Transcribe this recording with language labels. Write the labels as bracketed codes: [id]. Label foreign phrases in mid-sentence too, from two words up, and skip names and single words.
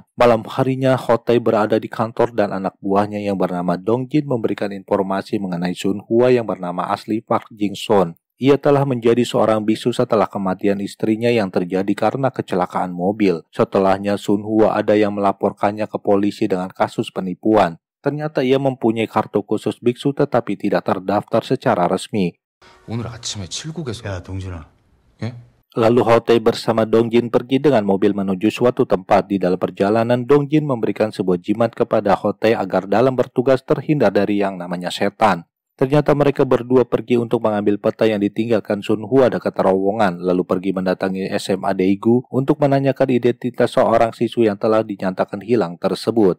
[id] Malam harinya Hotei berada di kantor dan anak buahnya yang bernama Dong Jin memberikan informasi mengenai Sun Hua yang bernama asli Park Jing Son. Ia telah menjadi seorang biksu setelah kematian istrinya yang terjadi karena kecelakaan mobil. Setelahnya Sun Hua ada yang melaporkannya ke polisi dengan kasus penipuan. Ternyata ia mempunyai kartu khusus biksu tetapi tidak terdaftar secara resmi. [ko] 오늘 아침에 칠곡에서 야, 동준아. 예? [id] Lalu Hotei bersama Dong Jin pergi dengan mobil menuju suatu tempat. Di dalam perjalanan, Dong Jin memberikan sebuah jimat kepada Hotei agar dalam bertugas terhindar dari yang namanya setan. Ternyata mereka berdua pergi untuk mengambil peta yang ditinggalkan Sun Hua dekat terowongan, lalu pergi mendatangi SMA Daegu untuk menanyakan identitas seorang siswi yang telah dinyatakan hilang tersebut.